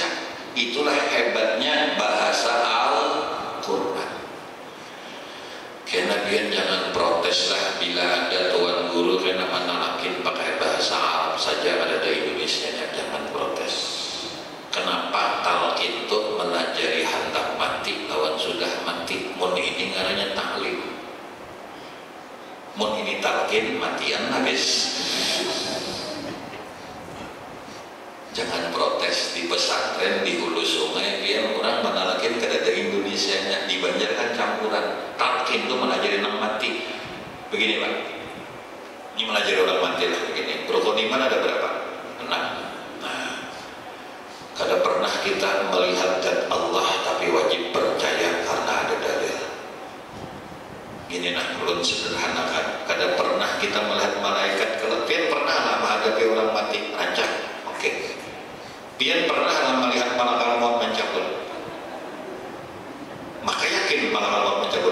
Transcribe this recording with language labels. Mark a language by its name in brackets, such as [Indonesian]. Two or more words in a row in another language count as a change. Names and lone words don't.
[Indonesian] Itulah hebatnya bahasa Al-Quran. Karena dia jangan protes lah bila ada tuan guru kena menalakin pakai bahasa Arab saja ada di Indonesia nya, jangan protes. [Banjar] Kenapa talqin itu melajari hendak mati lawan sudah mati? Mun ini ngaranya taklim, mun ini talqin matian habis. [Indonesian] Jangan protes di pesantren di hulu sungai biar orang menalakin kada Indonesia nya, di Banjar kan campuran. [Banjar] Talqin itu melajari nang mati. Begini Pak, ini melajari orang mati lah begini. Rukun iman ada berapa? 6. Kada pernah kita melihat zat Allah tapi wajib percaya karena ada dalil. [Indonesian] Gini nah, belum sederhanakan. [Banjar] Kada pernah kita melihat malaikat. Kalau pian pernah lah menghadapi orang mati, rancang. Oke. Pian pernah lah melihat malaikat maut mencabut. [Indonesian] Maka yakin malaikat maut mencabut.